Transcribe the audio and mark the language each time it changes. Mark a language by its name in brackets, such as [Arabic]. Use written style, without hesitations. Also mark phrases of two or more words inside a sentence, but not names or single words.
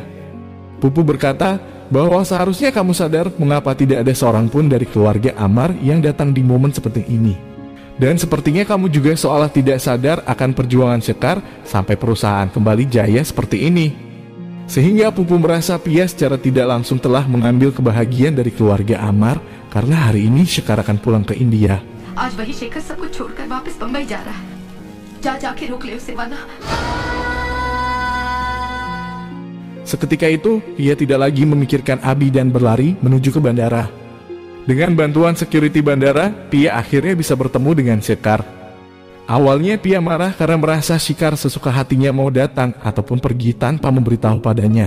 [Indonesian] Pupu berkata bahwa seharusnya kamu sadar mengapa tidak ada seorang pun dari keluarga Amar yang datang di momen seperti ini. Dan sepertinya kamu juga seolah tidak sadar akan perjuangan Shikar sampai perusahaan kembali jaya seperti ini. Sehingga Pupu merasa Pia secara tidak langsung telah mengambil kebahagiaan dari keluarga Amar karena hari ini Shikar akan pulang ke India. [Hindi] आज वही शेखर सब कुछ छोड़कर वापस बम्बई जा रहा है जा जाके रोक ले उसे वरना [Indonesian] Seketika itu, Pia tidak lagi memikirkan Abi dan berlari menuju ke bandara. Dengan bantuan security bandara, Pia akhirnya bisa bertemu dengan Shikar. Awalnya Pia marah karena merasa Shikar sesuka hatinya mau datang ataupun pergi tanpa memberitahu padanya.